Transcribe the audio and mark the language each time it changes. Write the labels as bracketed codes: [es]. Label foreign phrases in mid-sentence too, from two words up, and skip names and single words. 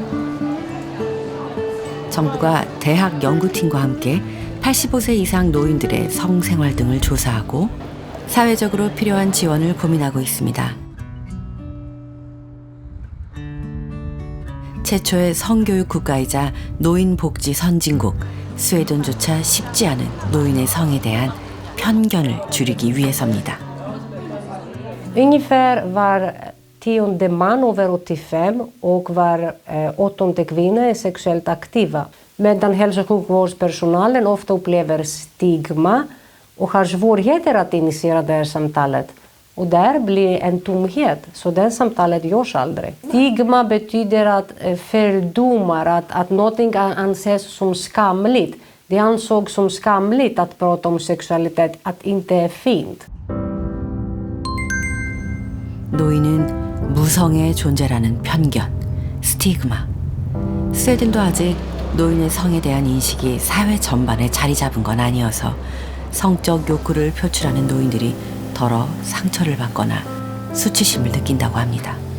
[ko] 정부가 대학 연구팀과 함께 85세 이상 노인들의 성생활 등을 조사하고 사회적으로 필요한 지원을 고민하고 있습니다. 최초의 성교육 국가이자 노인복지 선진국, 스웨덴조차 쉽지 않은 노인의 성에 대한 편견을 줄이기 위해서입니다. [sv] Ungefär var 10:e man över 85 och var 8:e kvinna är sexuellt aktiva. Medan hälso- och sjukvårdspersonalen ofta upplever stigma och har svårigheter att initiera det här samtalet. Och där blir en tomhet, så det samtalet görs aldrig. Stigma betyder att fördomar, att någonting anses som skamligt. Det ansågs som skamligt att prata om sexualitet, att inte är fint. [ko] 노인은 무성의 존재라는 편견, 스티그마. 스웨덴도 아직 노인의 성에 대한 인식이 사회 전반에 자리 잡은 건 아니어서 성적 욕구를 표출하는 노인들이 더러 상처를 받거나 수치심을 느낀다고 합니다.